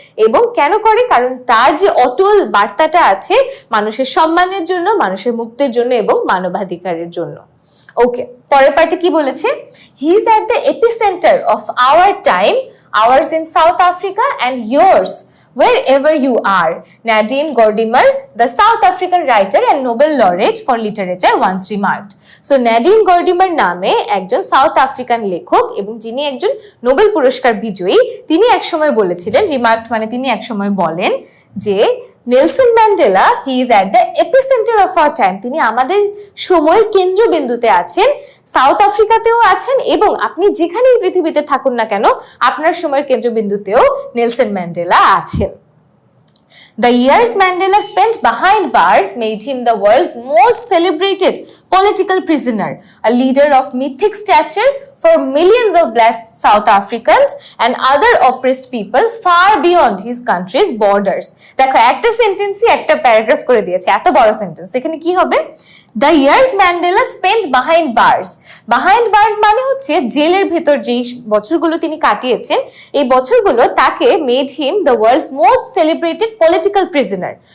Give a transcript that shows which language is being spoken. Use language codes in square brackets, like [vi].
[bn] এবং কেন করে, কারণ তার যে অটল বার্তাটা আছে মানুষের সম্মানের জন্য, মানুষের মুক্তির জন্য এবং মানবাধিকারের জন্য। [en] okay, [bn] পরের পার্টে কি বলেছে, [en] He is at the epicentre of our time, ours in South Africa and yours wherever you are. Nadine Gordimer, the South African writer and Nobel laureate for literature, once remarked. [bn] So Nadine Gordimer নামে একজন south African লেখক এবং যিনি একজন Nobel পুরস্কার বিজয়ী, তিনি একসময় বলেছিলেন, রিমার্কড মানে তিনি একসময় বলেন যে Nelson Mandela [en] he is at the epicentre of our time, [bn] তিনি আমাদের সময়ের কেন্দ্রবিন্দুতে আছেন, সাউথ আফ্রিকাতেও আছেন, এবং আপনি যেখানেই পৃথিবীতে থাকুন না কেন আপনার সময়ের কেন্দ্রবিন্দুতেও নেলসন ম্যান্ডেলা আছেন। [en] The years Mandela spent behind bars made him the world's most celebrated political prisoner, a leader of mythic stature for millions of black South Africans and other oppressed people far beyond his country's borders. [bn] দেখো একটা সেন্টেন্সই একটা paragraph করে দিয়েছে, এত বড় sentence, এখানে কি হবে, [en] The years Mandela spent behind bars. [bn] Behind bars মানে হচ্ছে জেলের ভেতর যেই বছরগুলো তিনি কাটিয়েছেন, এই বছরগুলো তাকে [en] made him the world's most celebrated political prisoner.